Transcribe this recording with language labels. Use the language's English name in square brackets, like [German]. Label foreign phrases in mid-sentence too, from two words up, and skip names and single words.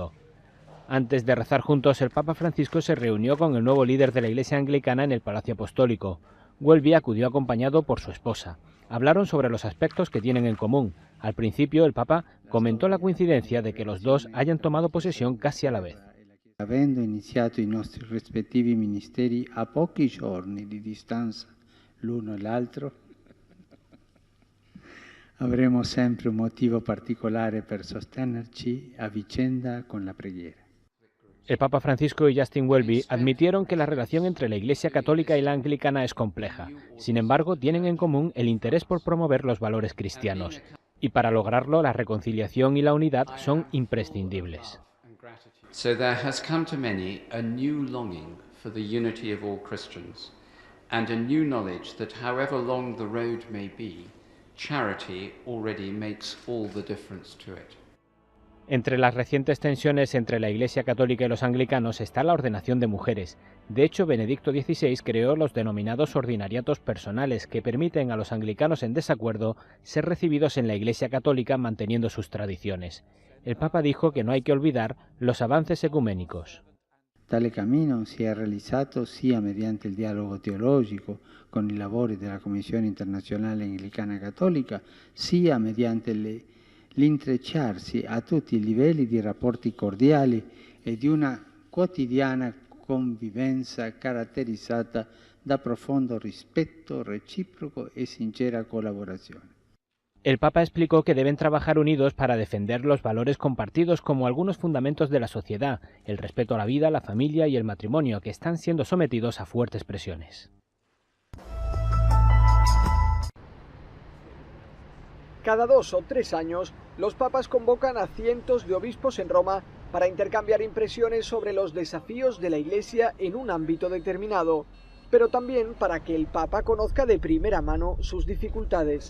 [Spanish] Antes de rezar juntos, el Papa Francisco se reunió con el nuevo líder de la Iglesia anglicana en el Palacio Apostólico. Welby acudió acompañado por su esposa. Hablaron sobre los aspectos que tienen en común. Al principio, el Papa comentó la coincidencia de que los dos hayan tomado posesión casi a la vez. [Italian] Avendo iniziato i nostri rispettivi ministeri a pochi giorni di distanza l'uno e l'altro, avremo sempre un motivo particolare per sostenerci a vicenda con la preghiera. [Spanish] El Papa Francisco y Justin Welby admitieron que la relación entre la Iglesia católica y la anglicana es compleja. Sin embargo, tienen en común el interés por promover los valores cristianos. Y para lograrlo, la reconciliación y la unidad son imprescindibles. [English] So there has come to many a new longing for the unity of all Christians, and a new knowledge that however long the road may be, charity already makes all the difference to it. [Spanish] Entre las recientes tensiones entre la Iglesia católica y los anglicanos está la ordenación de mujeres. De hecho, Benedicto XVI creó los denominados ordinariatos personales, que permiten a los anglicanos en desacuerdo ser recibidos en la Iglesia católica manteniendo sus tradiciones. El Papa dijo que no hay que olvidar los avances ecuménicos. [Italian] Tale cammino si è realizzato sia mediante il dialogo teologico con i lavori della Commissione Internazionale Anglicana Cattolica, sia mediante l'intrecciarsi a tutti i livelli di rapporti cordiali e di una quotidiana convivenza caratterizzata da profondo rispetto reciproco e sincera collaborazione. [Spanish] El Papa explicó que deben trabajar unidos para defender los valores compartidos como algunos fundamentos de la sociedad, el respeto a la vida, la familia y el matrimonio, que están siendo sometidos a fuertes presiones. Cada 2 o 3 años, los papas convocan a cientos de obispos en Roma para intercambiar impresiones sobre los desafíos de la Iglesia en un ámbito determinado, pero también para que el Papa conozca de primera mano sus dificultades.